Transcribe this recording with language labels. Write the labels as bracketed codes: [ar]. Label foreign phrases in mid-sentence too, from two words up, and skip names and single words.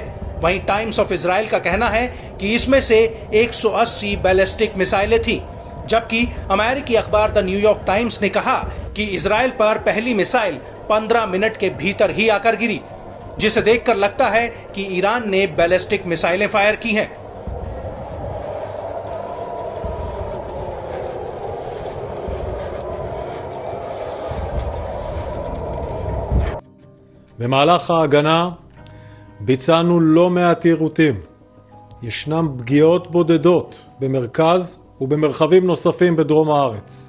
[hi] वहीं टाइम्स ऑफ इजराइल का कहना है कि इसमें से 180 [en] ballistic missiles [hi] थीं, जबकि अमेरिकी अखबार द न्यूयॉर्क टाइम्स ने कहा कि इजरायल पर पहली मिसाइल 15 मिनट के भीतर ही आकर गिरी, जिसे देखकर लगता है कि ईरान ने [en] ballistic missiles [hi] फायर की हैं। [he] במהלך ההגנה ביצענו לא מעט יירוטים. ישנם פגיעות בודדות במרכז ובמרחבים נוספים בדרום הארץ.